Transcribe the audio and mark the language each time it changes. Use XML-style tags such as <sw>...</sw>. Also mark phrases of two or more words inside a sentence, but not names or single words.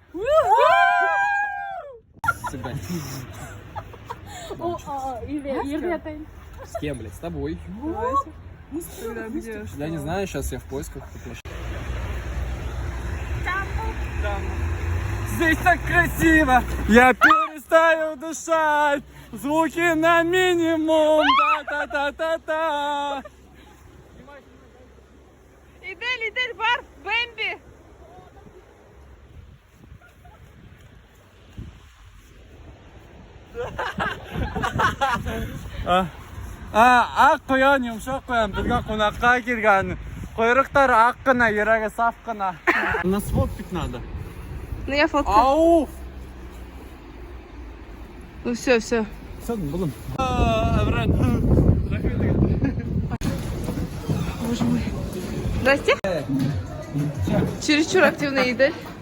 <ru>С кем, блядь, с тобой? Я не знаю, сейчас я в поисках. Здесь так красиво, я перестаю дышать. Звуки на минимум, та-та-та-та-та. Идель, бар, Бэмби.</ru> <kk>Ақ қоян, жұмшақ қоян, бізге қонаққа келген. Құйрықтар ақ қына, ерегі саф қына.</kk> <ru>Нас фоткать надо. Ну я фоткаю. Ау! Ну все. Все, будем. Боже мой. Здрасте. Чересчур активный Идель.</ru>